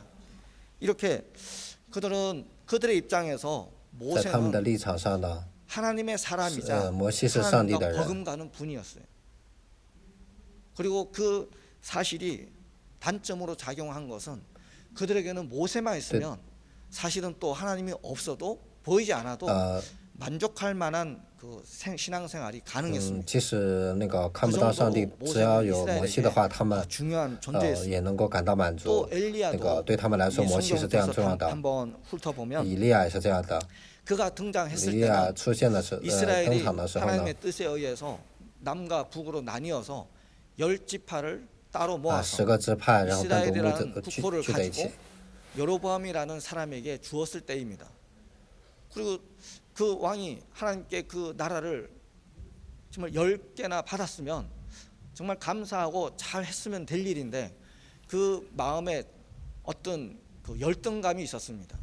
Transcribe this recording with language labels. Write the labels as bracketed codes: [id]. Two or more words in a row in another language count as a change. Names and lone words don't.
[ko] 이렇게 그들의 입장에서 모세는 하나님의 사람이자 하나님과 버금가는 분이었어요. 그리고 그 사실이 단점으로 작용한 것은 그들에게는 모세만 있으면 사실은 또 하나님이 없어도 보이지 않아도 만족할 만한 그 신앙생활이 가능했습니다. [zh] 即使那个看不到上帝，只要有摩西的话，他们也能够感到满足。那个对他们来说，摩西是这样重要的。以利亚也是这样的。以利亚出现的时候，登场的时候呢， [ko] 하나님의 뜻에 의해서 남과 북으로 나뉘어서 10지파를 따로 모아서 [zh] 10 个支派，然后单独 [ko] 이스라엘이라는 [zh] 聚 [ko] 국호를 [zh] 在一起 [ko] 가지고 여로보암이라는 사람에게 주었을 때입니다. 그리고 그 왕이 하나님께 그 나라를 정말 10개나 받았으면 정말 감사하고 잘 했으면 될 일인데 그 마음에 어떤 그 열등감이 있었습니다.